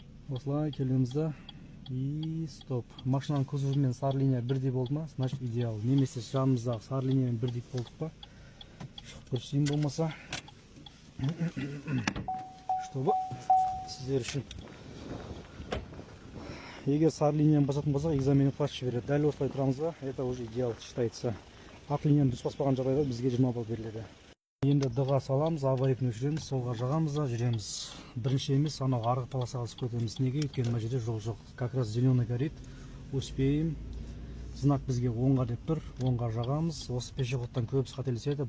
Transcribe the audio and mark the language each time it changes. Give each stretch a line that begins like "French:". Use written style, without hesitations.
Kazakh: Осылай келеміз да
Russian: и стоп.
Kazakh: Машинаның кузовымен сары линия бірдей болды ма, значит идеал. Немесе жанымыздағы сары линиямен бірдей болдық па, шығып көрсейін болмаса. Чтобы сіздер үшін. Егер сары линияны басатын болсақ, экзамен класс береді. Дәл осылай тұрамыз ба,
Russian: это уже идеал считается.
Kazakh: Ақ линияны дұрыс баспаған жағдайда бізге 20 балл беріледі. Енді дыға саламыз, аварийканы өшіреміз, солға жағамыз да жүреміз. Бірінші емес, анау арғы полосаға түсіп кетеміз. Неге? Өйткені мына жерде жол жоқ.
Russian: Как раз зеленый горит. Успеем.
Kazakh: Знак бізге оңға деп тұр, оңға жағамыз. Осы пешеходтан көбісі қателеседі.